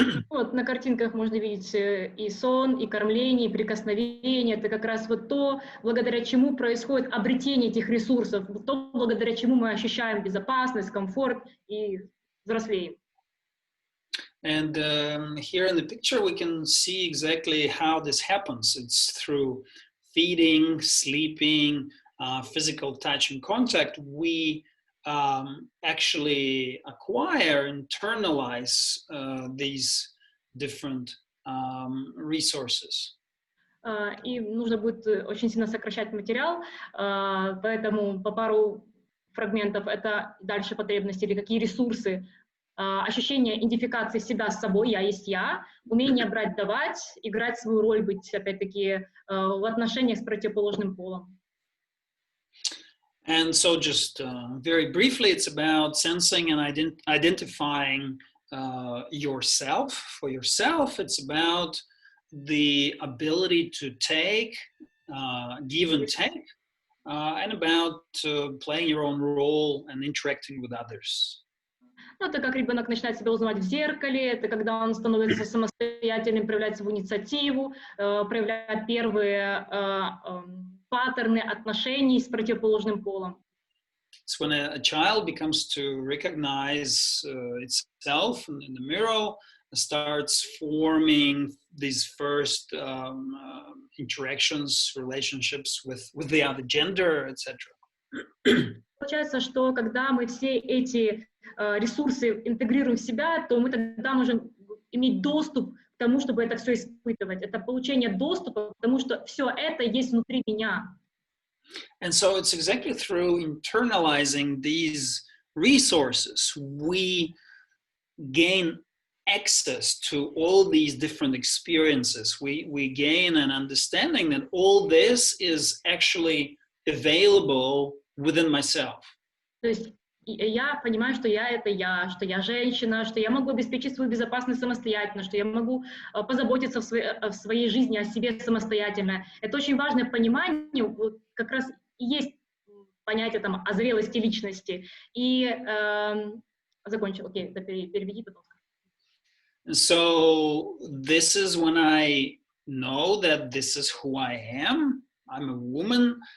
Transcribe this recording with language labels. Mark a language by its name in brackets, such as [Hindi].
[Russian] Вот на картинках можно видеть и сон, и кормление, и прикосновение. Это как раз вот то, благодаря чему происходит обретение этих ресурсов, то, благодаря чему мы ощущаем безопасность, комфорт и взрослеем. [English] And here in the picture we can see exactly how this happens. It's through feeding, sleeping, physical touch and contact. We actually acquire, internalize these different resources. [Russian] И нужно будет очень сильно сокращать материал, поэтому по пару фрагментов это дальше потребности или какие ресурсы, ощущение идентификации себя с собой, я есть я, умение брать, давать, играть свою роль, быть, опять-таки, в отношениях с противоположным полом. [English] And so just very briefly, it's about sensing and identifying yourself. For yourself, it's about the ability to take, give and take, and about playing your own role and interacting with others. [Russian] Ну, это как ребенок начинает себя узнавать в зеркале, это когда он становится самостоятельным, проявляет свою инициативу, проявляет первые паттерны отношений с противоположным полом. [English] It's when a child becomes to recognize itself in the mirror, starts forming these first interactions, relationships with the other gender, etc. [Russian] Получается, что когда мы все эти ресурсы интегрируем в себя, то мы тогда можем иметь доступ к тому, чтобы это все испытывать. Это получение доступа к тому, что все это есть внутри меня. [English] And so it's exactly through internalizing these resources we gain access to all these different experiences. We gain an understanding that all this is actually available within myself. [Russian] То есть я понимаю, что я — это я, что я женщина, что я могу обеспечить свою безопасность самостоятельно, что я могу позаботиться в своей жизни о себе самостоятельно. Это очень важное понимание, вот как раз и есть понятие там о зрелости личности. И закончил, окей, переведи, пожалуйста. [English] So this is when I know that this is who I am. I'm a woman.